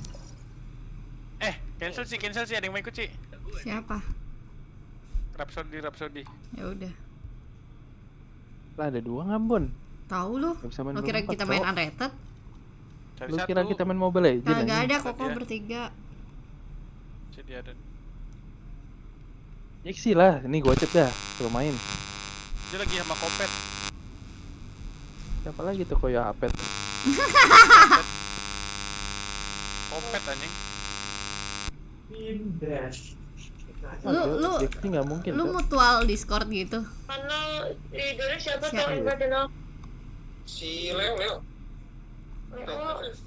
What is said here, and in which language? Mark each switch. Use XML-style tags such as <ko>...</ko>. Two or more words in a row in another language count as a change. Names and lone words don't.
<id>Cancel sih, ada yang mau ikut sih. siapa? Rhapsody. Ya udah, Lah ada dua Ambon. tahu lu. Gak bisa main Lu kira berempat, kita main Cok. unrated? Cari Lu satu. kira kita main Mobile Legends? Kagak anjing? ada kok Ada. bertiga. Jadi ada. Jaxi lah, ini gocet dah. Suruh main. Dia lagi sama Kopet. Siapa lagi tuh Koyo Apet? Kopet anjing. Lu Jaxi nggak mungkin. lu Cok. mutual Discord gitu. Mana leadernya siapa tuh Siapa? yang berkenal? Si Leo Leo.</id>